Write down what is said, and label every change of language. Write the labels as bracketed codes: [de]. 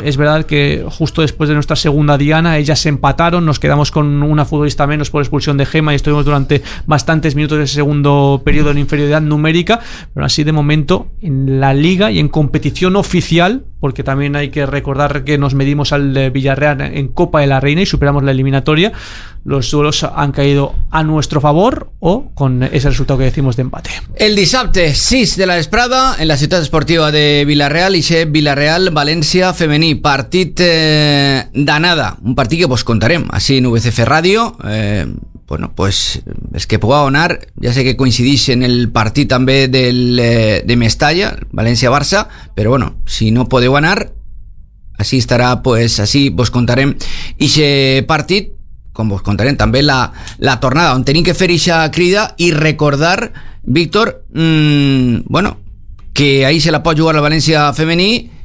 [es] Es verdad que justo después de nuestra segunda diana, ellas empataron, nos quedamos con una futbolista menos por expulsión de Gema y estuvimos durante bastantes minutos de ese segundo periodo en inferioridad numérica, pero así de momento en la liga y en competición oficial, porque también hay que recordar que nos medimos al Villarreal en Copa de la Reina y superamos la eliminatoria, los duelos han caído a nuestro favor o con ese resultado que decimos de empate. [ca] El dissabte 6 de la vesprada en la ciutat esportiva de Villarreal, ixe Villarreal València femení, partit d'anada, un partit que vos contarem així en VCF Ràdio. [es] Bueno, pues es que puedo aunar, ya sé que coincidís en el partido también de Mestalla, Valencia-Barça, pero bueno, si no puedo aunar, así estará, pues así vos contaré ese partido, como vos contaré también la tornada, donde tenéis que hacer esa crida y recordar, Víctor, bueno, que ahí se la puede jugar la Valencia femení.